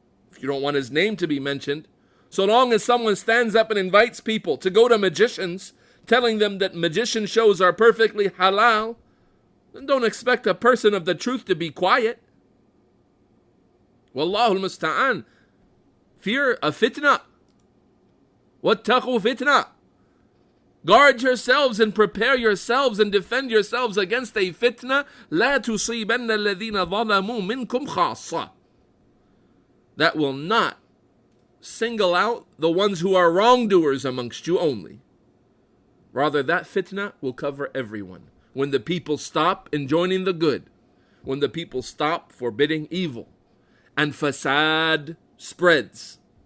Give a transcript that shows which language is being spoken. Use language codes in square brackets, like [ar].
[en] If you don't want his name to be mentioned, so long as someone stands up and invites people to go to magicians, telling them that magician shows are perfectly halal, then don't expect a person of the truth to be quiet. [ar] Wallahu al-musta'an. [en] Fear a fitna. [ar] Wattaqu fitna. [en] Guard yourselves and prepare yourselves and defend yourselves against a fitna. [ar] لا تصيبن الذين ظلموا منكم خاصة. [en] That will not single out the ones who are wrongdoers amongst you only. Rather, that fitna will cover everyone. When the people stop enjoining the good, when the people stop forbidding evil, and fasad spreads.